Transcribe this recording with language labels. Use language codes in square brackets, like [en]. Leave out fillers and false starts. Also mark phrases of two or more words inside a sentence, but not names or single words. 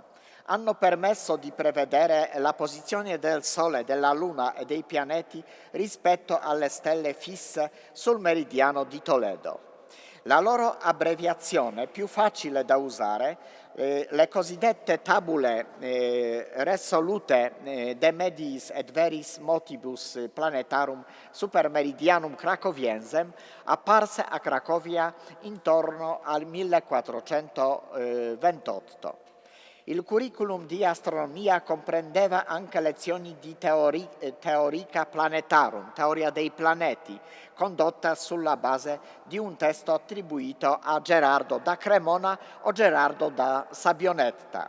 [it] Hanno permesso di prevedere la posizione del Sole, della Luna e dei pianeti rispetto alle stelle fisse sul meridiano di Toledo. La loro abbreviazione più facile da usare, le cosiddette [la] tabule resolute de medis et veris motibus planetarum supermeridianum cracoviensem, [it] apparse a Cracovia intorno al 1428. Il curriculum di astronomia comprendeva anche lezioni di [la] teorica planetarum, [it] teoria dei planeti, condotta sulla base di un testo attribuito a Gerardo da Cremona o Gerardo da Sabionetta.